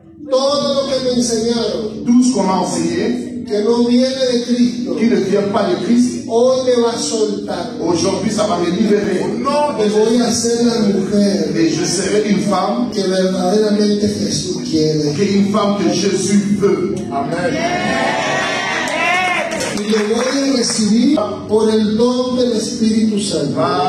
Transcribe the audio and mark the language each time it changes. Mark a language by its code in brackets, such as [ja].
[es] Todo lo que me enseñaron [fr] Tout ce qu'on m'a enseigné, [es] que no viene de Cristo, [fr] qui ne vient pas de Christ, [es] hoy me va a soltar. [fr] aujourd'hui, ça va me libérer. [es] Y voy a ser la mujer [fr] Et je serai une femme, [es] que verdaderamente Jesús quiere. [fr] une femme que Jésus veut. [es] Amen. Y lo voy a recibir por el don del Espíritu Santo.